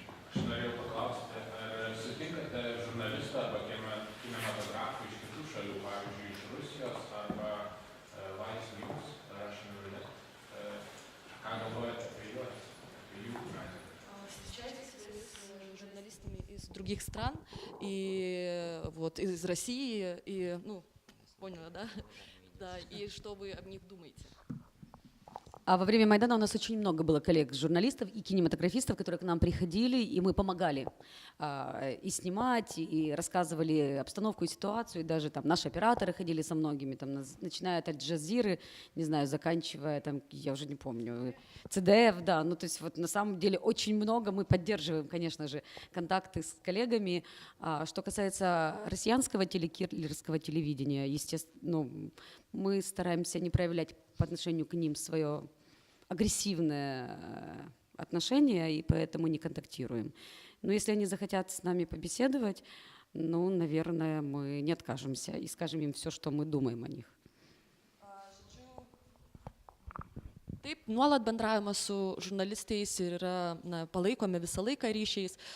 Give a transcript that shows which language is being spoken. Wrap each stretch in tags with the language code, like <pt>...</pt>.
<lt>Aš norėjau paklausti, ar sutinkate žurnalistą arba kinematografų iš kitų šalių, pavyzdžiui, iš Rusijos arba Vice News, Russian Roulette, ką galvojate apie juos, apie jų medžiagą?</lt> <ru>Встречаетесь вы с журналистами из других стран, и вот из России, и, ну, поняла, да? Да, и что вы об них думаете? А во время Майдана у нас очень много было коллег, журналистов и кинематографистов, которые к нам приходили, и мы помогали и снимать, и рассказывали обстановку и ситуацию, и даже там наши операторы ходили со многими, там, начиная от Аль-Джазиры, не знаю, заканчивая, там, я уже не помню, ЦДФ, да, ну то есть вот на самом деле очень много мы поддерживаем, конечно же, контакты с коллегами. Что касается россиянского телекиллерского телевидения, естественно, ну, мы стараемся не проявлять по отношению к ним свое агрессивное отношение, и поэтому не контактируем. Но если они захотят с нами побеседовать, ну, наверное, мы не откажемся и скажем им все, что мы думаем о них.</ru> <lt>Taip, nuolat bendravimas su žurnalistais ir yra palaikomi visą laiką ryšiais.</lt>